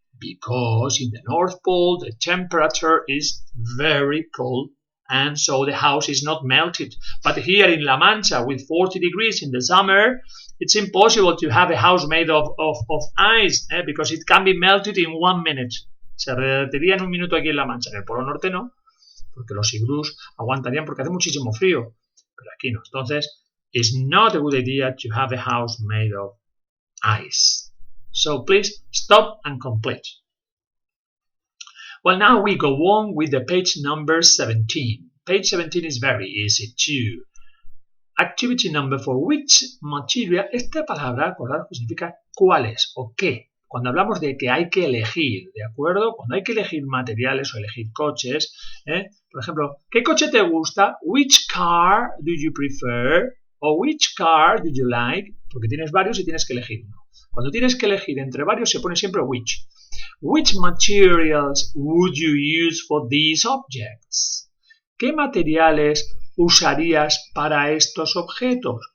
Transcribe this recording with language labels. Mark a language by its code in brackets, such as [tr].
[en] Because in the North Pole the temperature is very cold and so the house is not melted. But here in La Mancha with 40 degrees in the summer, it's impossible to have a house made of ice because it can be melted in 1 minute. [es] Se derretiría en un minuto aquí en La Mancha. En el Polo Norte no, porque los iglús aguantarían porque hace muchísimo frío. Pero aquí no. [en] Entonces, it's not a good idea to have a house made of ice. So please stop and complete. Well, now we go on with the page number 17. Page 17 is very easy too. Activity number 4. Which material? [es] Esta palabra, acordad, significa cuáles o qué. Cuando hablamos de que hay que elegir, ¿de acuerdo? Cuando hay que elegir materiales o elegir coches, por ejemplo, ¿qué coche te gusta? [en] Which car do you prefer? O which car do you like? [es] Porque tienes varios y tienes que elegir uno. Cuando tienes que elegir entre varios se pone siempre which. [en] Which materials would you use for these objects? [es] ¿Qué materiales usarías para estos objetos?